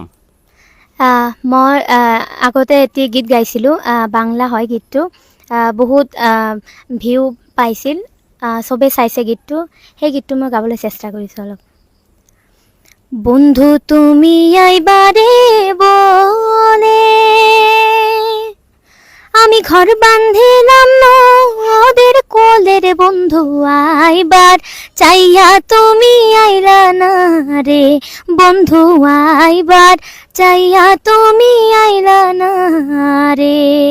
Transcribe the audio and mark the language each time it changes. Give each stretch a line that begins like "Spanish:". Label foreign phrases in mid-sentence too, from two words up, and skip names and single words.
Assamese: মই আগতে এটি গীত গাইছিলোঁ, বাংলা হয় গীতটো। বহুত ভিউ পাইছিল, চবেই চাইছে গীতটো। সেই গীতটো মই গাবলৈ চেষ্টা কৰিছোঁ অলপ।
Bangla: বন্ধু তুমি আইবারে বলে, আমি ঘর বান্ধিলাম নদের কোলে রে বন্ধু আইবার চাইয়া তুমি আইলা না রে বন্ধু আইবার চাইয়া তুমি আইলা না রে।